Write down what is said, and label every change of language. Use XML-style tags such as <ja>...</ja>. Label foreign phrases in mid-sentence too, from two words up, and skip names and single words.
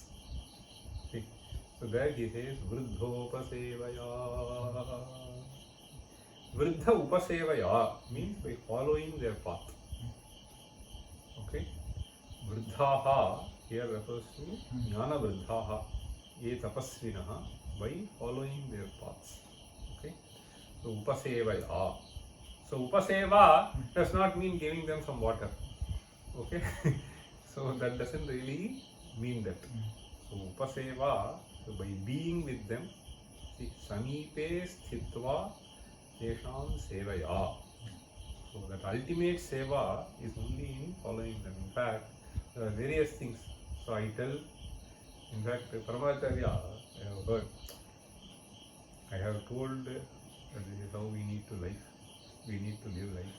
<en>See, so there he says Vruddhopasevaya.</en> <sa>वृद्ध उपसेवया</sa> <en>means by following their path. Okay? Vruddhaha here refers to</en> <sa>ज्ञान वृद्धाः, ये तपस्विनः,</sa> <en>by following their paths. Okay? So Upasevaya. So Upaseva does not mean giving them some water. Okay? So So that doesn't really mean that. So upaseva, so by being with them, see,</en> <sa>समीपे स्थित्वा येषां सेवया.</sa> <en>So that ultimate seva is only in following them. In fact, there are various things. So I tell, in fact, Paramacharya, I have heard, I have told that this is how we need to live. We need to live life.</en>